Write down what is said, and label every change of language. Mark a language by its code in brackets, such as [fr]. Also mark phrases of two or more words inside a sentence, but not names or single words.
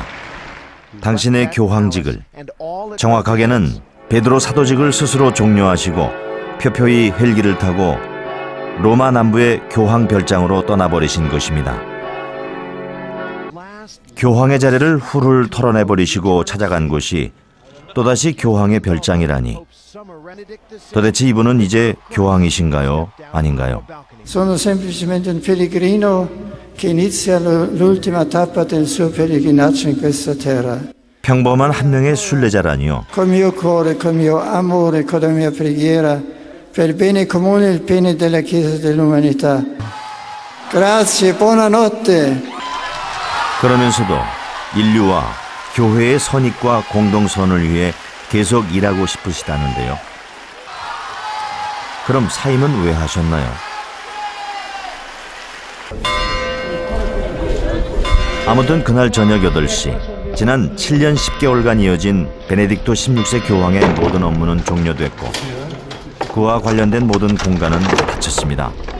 [ko] 당신의 교황직을, 정확하게는 베드로 사도직을 스스로 종료하시고 표표히 헬기를 타고 로마 남부의 교황 별장으로 떠나버리신 것입니다. 교황의 자리를 훌훌 털어내버리시고 찾아간 곳이 또다시 교황의 별장이라니. 도대체 이분은 이제 교황이신가요? 아닌가요? [it] Sono semplicemente un pellegrino che inizia l'ultima tappa del suo pellegrinaggio in questa terra. [ko] 평범한 한 명의 순례자라니요. [it] Col mio cuore, col mio amore, con la mia preghiera per il bene comune e il bene della Chiesa dell'umanità. Grazie, buonanotte. [ko] 그러면서도 인류와 교회의 선익과 공동선을 위해 계속 일하고 싶으시다는데요. 그럼 사임은 왜 하셨나요? 아무튼 그날 저녁 8시, 지난 7년 10개월간 이어진 베네딕토 16세 교황의 모든 업무는 종료됐고 그와 관련된 모든 공간은 닫혔습니다.